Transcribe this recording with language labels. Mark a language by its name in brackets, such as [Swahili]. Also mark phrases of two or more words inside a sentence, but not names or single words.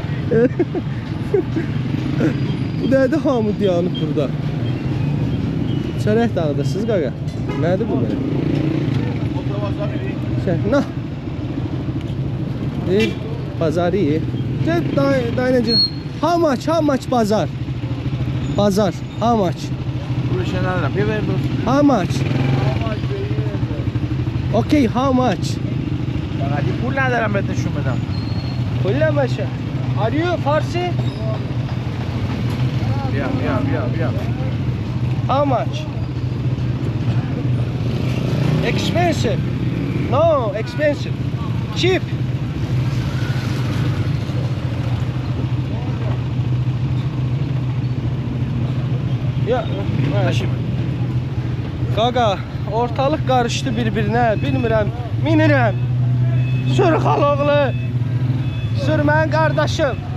[Azerbaijani] Bu nədir hamı dayanıb burada? Çörək dağıdırsınız qaqa. Nədir bu belə? Nə? Deyil, bazarı iyi. Dayanacaq. [English] How much bazar? Bazar, how much? How much? Okay, how much? [Persian] پول ندارم بهت نشون بدم. کلا باشه. [English] Are you Farsi? [Persian] بیا. [English] How much? Expensive. No, expensive. Cheap. [Azerbaijani] Ya, Qaqa, ortalıq qarışdı bir-birinə, bilmirəm, minirəm. Sür xaloğlu. Sür mən qardaşım.